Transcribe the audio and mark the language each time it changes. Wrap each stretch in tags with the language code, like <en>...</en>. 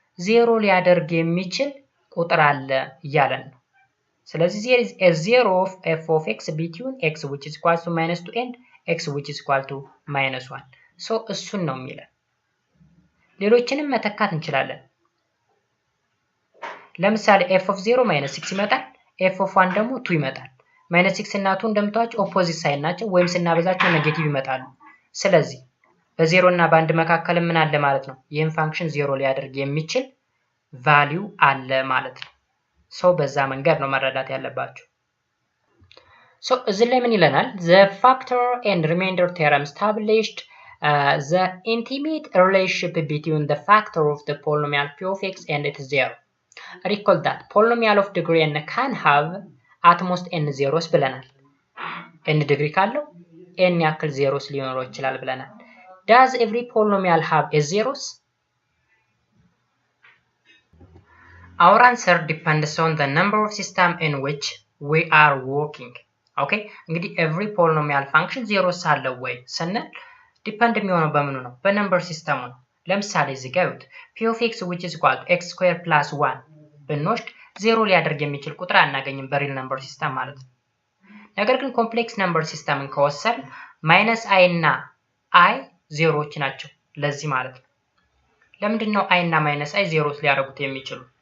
<am>0 ሊያደርግ የሚችል ቁጥር አለ እያለን ነው። ስለዚህ</am> <en>there is a 0 of f of x between x which is equal to -2 and x which is equal to -1 so</en> <am>እሱን ነው የሚለው። ሌሎችንም መተካት እንችላለን። ለምሳሌ f of 0 -6 ይመጣል f of 1 ደግሞ 2 ይመጣል። -6 እና 2 እንደምታውቁ ኦፖዚት ሳይን ናቸው ወይም ስናበዛቸው ኔጌቲቭ ይመጣሉ። ስለዚህ በ0 እና በ1 መካከል ምን አለ ማለት ነው? ይሄን ፋንክሽን 0 ሊያደርግ የሚችል ቫልዩ አለ ማለት ነው። ሶ በዛ መንገድ ነው መረዳት ያለባችሁ። ሶ እዚህ ላይ ምን ይለናል?</am> <en>the factor and remainder theorem established the intimate relationship between the factor of the polynomial p of x and its zero. Recall that polynomial of degree n can have at most n zeros</en> <am>ብለናል። n ዲግሪ ካለው n ያክል zeros ሊኖረው ይችላል ብለናል።</am> <en>does every polynomial have a zeros? Our answer depends on the number of system in which we are working. Okay?</en> <am>እንግዲህ</am> <en>every polynomial function</en> <am>zeros አለው ወይ ስንል ዲፔንድ የሚሆነው በምኑ ነው? በነምበር ሲስተሙ ነው። ለምሳሌ እዚህ ጋር</am> <en>p of x which is equal to x square plus 1 ብንወስድ</en> <am>ዜሮ ሊያደርግ የሚችል ቁጥር አናገኝም በሪል ነምበር ሲስተም ማለት ነው። ነገር ግን ኮምፕሌክስ ነምበር ሲስተምን ከወሰን ማይነስ አይ እና አይ ዜሮዎች ናቸው ለዚህ ማለት ነው። ለምንድነው አይ እና ማይነስ አይ ዜሮስ ሊያደርጉት የሚችሉ?</am>